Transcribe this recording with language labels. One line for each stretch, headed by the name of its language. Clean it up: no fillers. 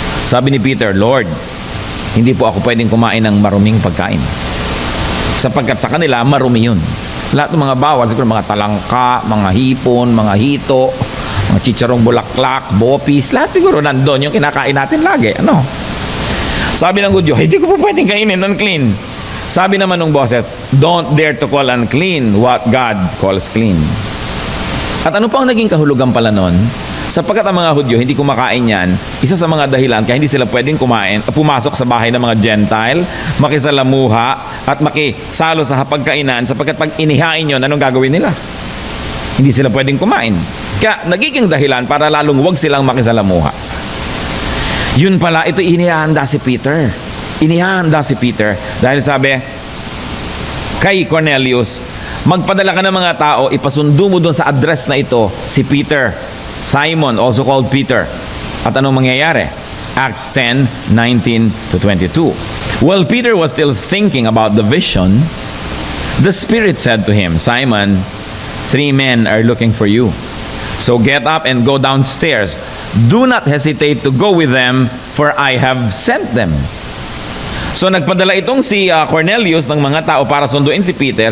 Filipino: Sabi ni Peter, Lord, hindi po ako pwedeng kumain ng maruming pagkain. Sapagkat sa kanila, marumi yun. Lahat ng mga bawal, siguro mga talangka, mga hipon, mga hito, mga chicharong bulaklak, bopis, lahat siguro nandun yung kinakain natin lagi. Ano? Sabi ng Hudyo, hindi ko po pwedeng kainin,
English: unclean.
Filipino: Sabi naman ng boses,
English: don't dare to call unclean what God calls clean.
Filipino: At ano pang naging kahulugan pala nun? Sapagkat ang mga Hudyo hindi kumakain yan, isa sa mga dahilan kaya hindi sila pwedeng pumasok sa bahay ng mga Gentile, makisalamuha at makisalo sa hapagkainan sapagkat pag inihain yun, anong gagawin nila? Hindi sila pwedeng kumain. Kaya nagiging dahilan para lalong huwag silang makisalamuha. Yun pala, ito inihahanda si Peter. Inihahanda si Peter dahil sabi kay Cornelius, magpadala ka ng mga tao, ipasundo mo doon sa address na ito si Peter,
English: Simon, also called Peter.
Filipino: At anong mangyayari?
English: Acts 10:19-22. While Peter was still thinking about the vision, the Spirit said to him, Simon, 3 men are looking for you. So get up and go downstairs. Do not hesitate to go with them, for I have sent them.
Filipino: So nagpadala itong si Cornelius ng mga tao para sunduin si Peter.